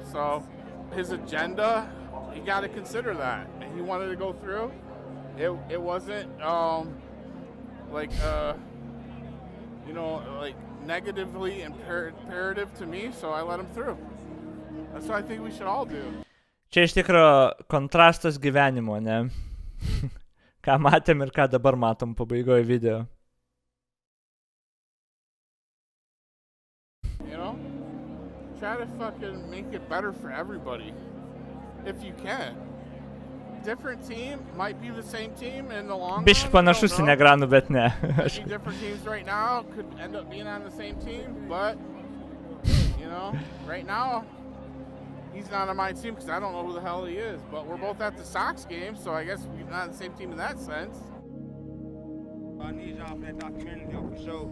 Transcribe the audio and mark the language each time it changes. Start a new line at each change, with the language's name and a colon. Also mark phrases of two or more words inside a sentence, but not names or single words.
English: So his agenda, you got to consider that. And he wanted to go through. It wasn't like negatively imperative to me, so I let him through. That's what I think we should all do.
Lithuanian: Čia iš tikro kontrastas gyvenimo, ne? Ką matėm ir ką dabar matom pabaigoje video.
English: You know? Try to fucking make it better for everybody. If you can. Different team might be the same team in the long run.
Lithuanian: Biški panašus į Negranų, bet ne.
English: Maybe different teams right now could end up being on the same team, but, you know, right now, he's not on my team because I don't know who the hell he is. But we're both at the Sox game, so I guess we're not on the same team in that sense. I need y'all for that documentary deal for sure.